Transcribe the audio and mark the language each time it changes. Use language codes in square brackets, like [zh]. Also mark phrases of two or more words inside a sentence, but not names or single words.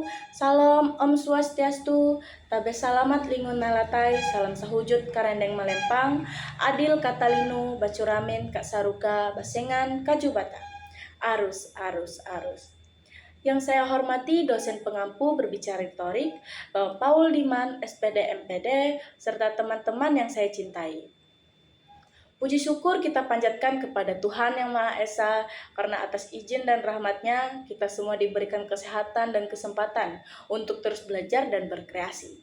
[nij] Salam [sa] Om Swastiastu, [nij] tabe salamat lingun nalatai, salam sahujud karendeng malempang, adil katalinu, bacuramen kak saruka, basengan kajubata. Arus, arus, arus. [id] Yang saya hormati dosen pengampu berbicara retorik, Bapak Paul Diman, SPD MPD, serta teman-teman yang saya cintai. Puji syukur kita panjatkan kepada Tuhan Yang Maha Esa, karena atas izin dan rahmat-Nya, kita semua diberikan kesehatan dan kesempatan untuk terus belajar dan berkreasi.